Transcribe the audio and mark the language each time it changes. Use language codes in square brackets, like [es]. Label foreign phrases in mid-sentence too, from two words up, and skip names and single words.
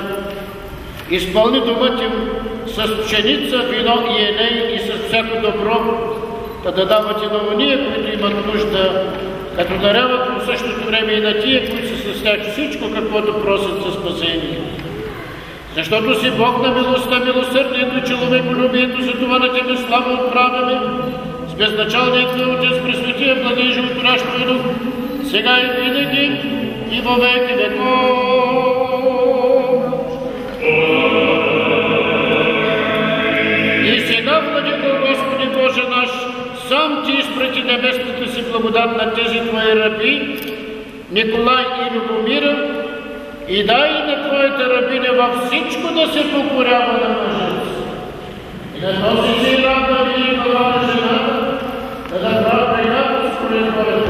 [bg] Изпълни домът им с пшеница, вино и елей и с всяко добро, да дават и на уния, които имат нужда, като даряват в същото време и на тия, които са с тях всичко, каквото просят за спасение. Защото си Бог на милостта, милосърдието и човеколюбието, за това на Тебе слава отправяме, с безначалният Твой Отец, Пресветия, Благи и Животворящия Дух, сега и винаги, [cu] и во веки веков. [bg] И сега, Владико Господи Боже наш, сам Ти изпрати небесната си благодат на тези Твои раби, Николай и Любомира, и дай на Твоята рабиня във всичко да се покорява на мъжът. И на този си раб и глава на жената, да прави приятел според Твоята.